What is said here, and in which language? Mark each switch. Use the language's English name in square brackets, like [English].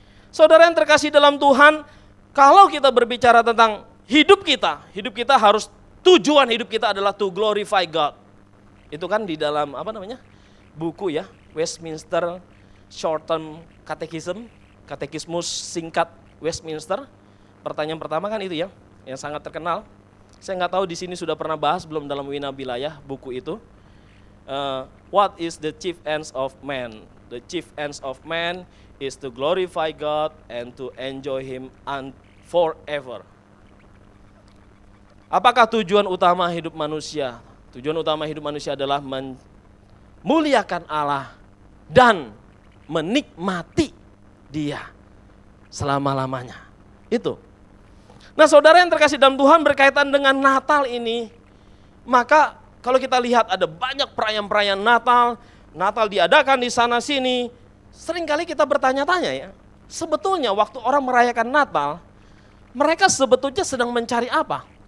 [Indonesian] Saudara yang terkasih dalam Tuhan, kalau kita berbicara tentang hidup kita harus, tujuan hidup kita adalah [English] to glorify God. [Indonesian] Itu kan di dalam apa namanya? Buku ya, Westminster Short-Term Catechism, Katekismus singkat Westminster. Pertanyaan pertama kan itu ya, yang sangat terkenal. Saya enggak tahu di sini sudah pernah bahas belum dalam Wina Wilayah buku itu. [English] What is the chief ends of man? The chief ends of man is to glorify God and to enjoy him and forever. [Indonesian] Apakah tujuan utama hidup manusia? Tujuan utama hidup manusia adalah memuliakan Allah dan menikmati Dia selama-lamanya. Itu. Nah, saudara yang terkasih dalam Tuhan, berkaitan dengan Natal ini, maka kalau kita lihat ada banyak perayaan-perayaan Natal, Natal diadakan di sana-sini, seringkali kita bertanya-tanya ya, sebetulnya waktu orang merayakan Natal, mereka sebetulnya sedang mencari apa?